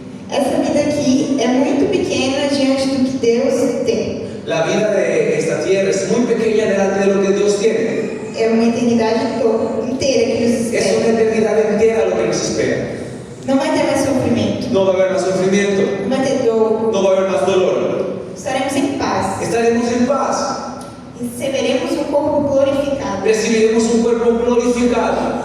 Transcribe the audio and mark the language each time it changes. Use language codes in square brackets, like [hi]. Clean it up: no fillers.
[pt] Essa vida aqui é muito pequena diante do que Deus tem. [es] La vida de esta tierra es muy pequeña delante de lo que Dios tiene. [pt] É uma eternidade inteira que nos [es] Es [pt] espera. [es] una eternidad entera lo que nos espera. [pt] Não vai ter mais sofrimento, [es] No va a haber más sufrimiento, [pt] não vai ter dor, [es] no va a haber más dolor. [pt] estaremos em paz. [es] Estaremos en paz. [pt] Receberemos um corpo glorificado, [es] Recibiremos un cuerpo glorificado,